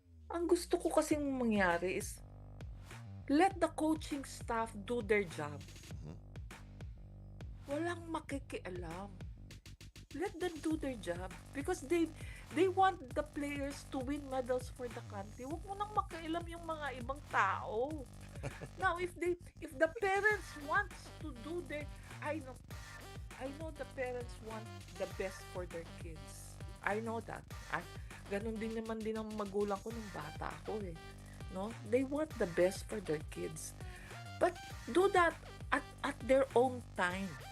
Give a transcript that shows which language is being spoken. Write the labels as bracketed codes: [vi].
[tl] Ang gusto ko kasing mangyari [en] is let the coaching staff do their job. [tl] Walang makikialam. [en] Let them do their job because they want the players to win medals for the country. [tl] Huwag mo nang makialam yung mga ibang tao. [en] Now, if the parents wants to do their, I know the parents want the best for their kids. I know that. [tl] Ganun din naman din ang magulang ko nung bata ako eh. No? [en] They want the best for their kids. But do that at their own time.